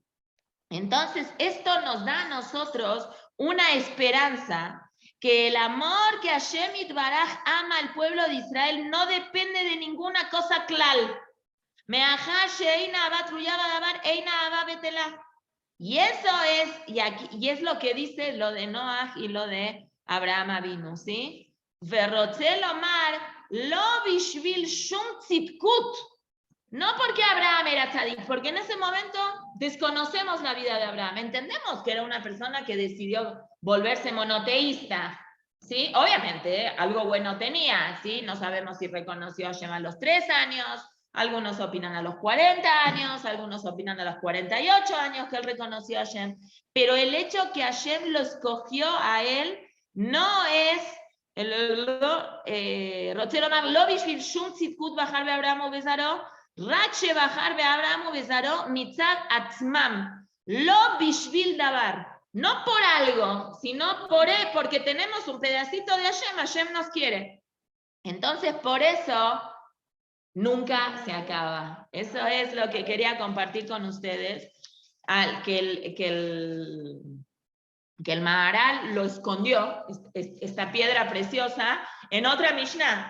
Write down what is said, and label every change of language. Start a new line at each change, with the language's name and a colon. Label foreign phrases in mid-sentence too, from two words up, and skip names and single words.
Spanish: Entonces, esto nos da a nosotros una esperanza que el amor que Hashem Yitbaraj ama al pueblo de Israel no depende de ninguna cosa clal. Y eso es, y es lo que dice lo de Noach y lo de Abraham Avinu, ¿sí?
Hebrew: ורוצה לומר, לא בשביל שום צדקות.
Spanish: No porque Abraham era tzadik, porque en ese momento desconocemos la vida de Abraham. Entendemos que era una persona que decidió volverse monoteísta, ¿sí? Obviamente, algo bueno tenía, ¿sí? No sabemos si reconoció a Hashem a los 3 años, algunos opinan a los 40 años, algunos opinan a los 48 años que él reconoció a Hashem, pero el hecho que Hashem lo escogió a él no es...
Hebrew: רוצה לומר, לא בשביל שום צדקות בחר באברהם ובזרעו, רק שבחר באברהם ובזרעו מצד עצמם, לא בשביל דבר,
Spanish: no por algo, sino porque tenemos un pedacito de Hashem, Hashem nos quiere. Entonces, por eso, nunca se acaba. Eso es lo que quería compartir con ustedes, que el Maharal lo escondió, esta piedra preciosa, en otra Mishnah.